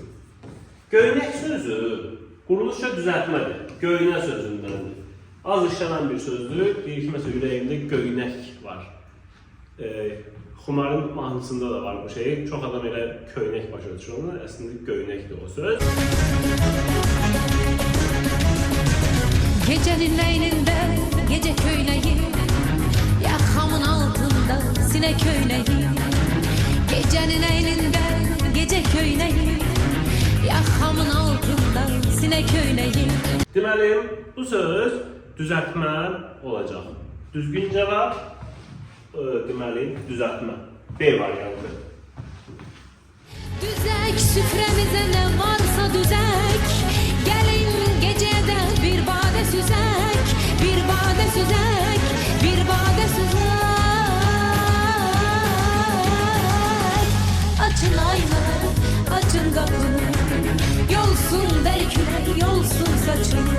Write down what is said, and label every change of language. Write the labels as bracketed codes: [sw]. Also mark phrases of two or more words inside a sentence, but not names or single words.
[az] Göynək sözü quruluşca düzəltmədir. Göynə sözündəndir. Az işlənən bir sözdür. Deyir ki, məsələn, ürəyimdə göynək var. Xumarın mahnısında da var bu şey. Çox adam elə köynək başa düşür onu. Əslində göynəkdir o söz. [tr] Gecenin leylinde gece köyneği, yakamın altında sinek köyneği. Gecenin leylinde gece köyneği, yakamın altında sinek köyneği. [az] Deməli, bu söz düzəltmə olacaq. Düzgün cavab, deməli, düzəltmə. B variantı. [tr] Düzek süfremize ne varsa düzek, gelin gecede bir bade süzek, bir bade süzek, bir bade süzek. Açın aynaları, açın kapını, yolsun belki yolsun saçını.